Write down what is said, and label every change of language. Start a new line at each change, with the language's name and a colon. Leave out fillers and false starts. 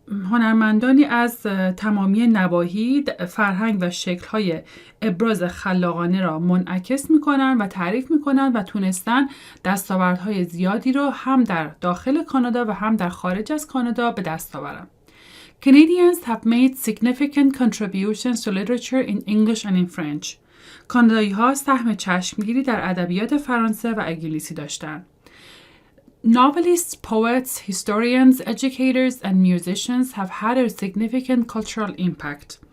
Persian: هنرمندانی از تمامی نواحی فرهنگ و شکل‌های ابراز خلاقانه را منعکس می‌کنند و تعریف می‌کنند و تونستن دستاوردهای زیادی را هم در داخل کانادا و هم در خارج از کانادا به دست آورند.
English: Canadians have made significant contributions to literature in English and in French.
Persian: کانادایی‌ها سهم چشمگیری در ادبیات فرانسه و انگلیسی داشتند.
English: Novelists, poets, historians, educators, and musicians have had a significant cultural impact.